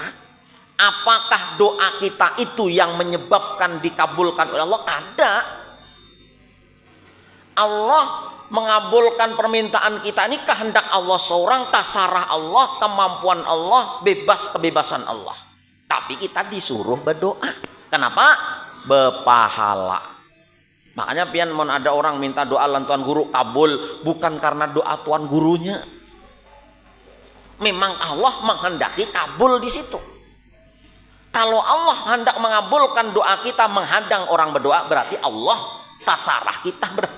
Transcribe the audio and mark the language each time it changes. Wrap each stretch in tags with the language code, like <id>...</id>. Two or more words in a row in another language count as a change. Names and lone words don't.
<id>Apakah doa kita itu yang menyebabkan dikabulkan oleh Allah? Kada. Allah mengabulkan permintaan kita ini kehendak Allah seorang, tasarah Allah, kemampuan Allah, kebebasan Allah. Tapi kita disuruh berdoa. Kenapa? Berpahala.</id> <bjn>Makanya pian mau ada orang minta doa lan tuan guru kabul, bukan karena doa tuan gurunya.</bjn> <id>Memang Allah menghendaki kabul di situ. Kalau Allah hendak mengabulkan doa kita, menghadang orang berdoa, berarti Allah tasarah kita berarti.</id>